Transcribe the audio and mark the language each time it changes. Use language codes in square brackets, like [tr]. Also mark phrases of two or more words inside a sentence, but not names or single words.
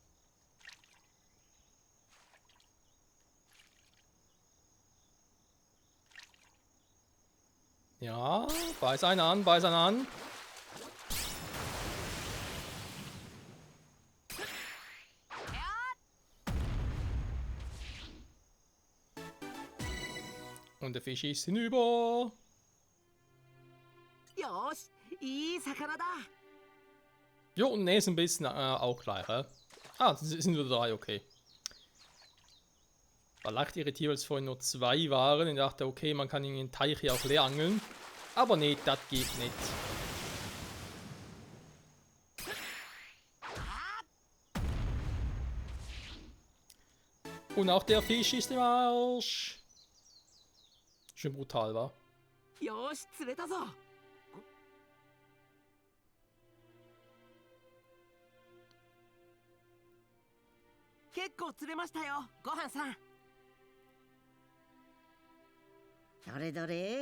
[de] Ja, beiß einen an, beiß einen an. Und der Fisch ist hinüber. [ja] よし、いい魚だ。 [de] Jo, und ne, ist ein bisschen auch gleich, hä? Ah, es sind nur 3, okay. War leicht irritiert, weil es vorhin nur 2 waren. Ich dachte, okay, man kann in den Teich hier auch leer angeln. Aber nee, das geht nicht. Und auch der Fisch ist im Arsch. Schön brutal, wa? [ja] よし、釣れたぞ。結構釣れましたよ、ごはんさん。どれどれ。